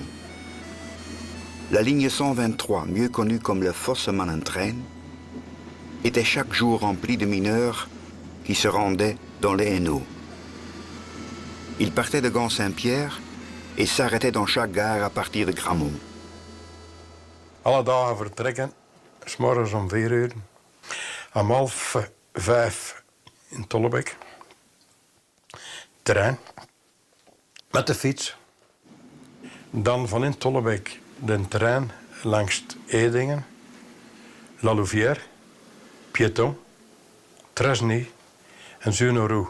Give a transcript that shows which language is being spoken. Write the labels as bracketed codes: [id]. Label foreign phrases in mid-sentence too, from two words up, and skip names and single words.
[fr] La ligne 123, mieux connue comme le Fosse-Manentrein, était chaque jour remplie de mineurs qui se rendaient dans les Hainaut. Ils partaient de Gand-Saint-Pierre et s'arrêtaient dans chaque gare à partir de Grammont. [nl] Alle dagen vertrekken, 's morgens om 4 uur. Om 4:30 in Tollebek. Trein. Met de fiets. Dan van in Tollebek de trein langs Edingen, La Louvière, Piéton, Tresny en Zuineroux.